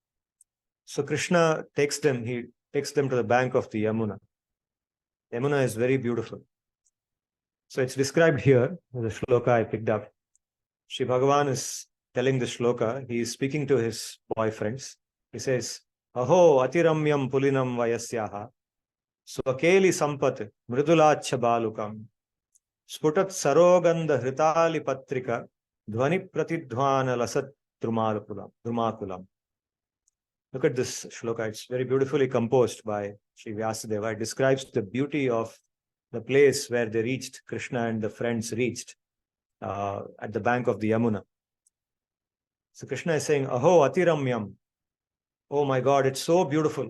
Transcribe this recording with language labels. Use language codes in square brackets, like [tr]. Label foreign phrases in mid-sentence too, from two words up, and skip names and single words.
[en] So Krishna takes them, he takes them to the bank of the Yamuna. Yamuna is very beautiful. So it's described here, the shloka I picked up. Shri Bhagavan is telling the shloka, he is speaking to his boyfriends. He says, [sa] अहो अतिरम्यं पुलिनं वयस्याः, स्वकेलि सम्पत् मृदुलच्छ बालुकम्, स्फुटत् सरोगन्ध हृतालि पत्रिका, ध्वनि प्रतिध्वान लसत् द्रुमाकुलम्. [en] Look at this shloka. It's very beautifully composed by Sri Vyasadeva. It describes the beauty of the place where they reached, Krishna and the friends reached at the bank of the Yamuna. So Krishna is saying, [sa] अहो अतिरम्यम्. [en] oh my God, it's so beautiful.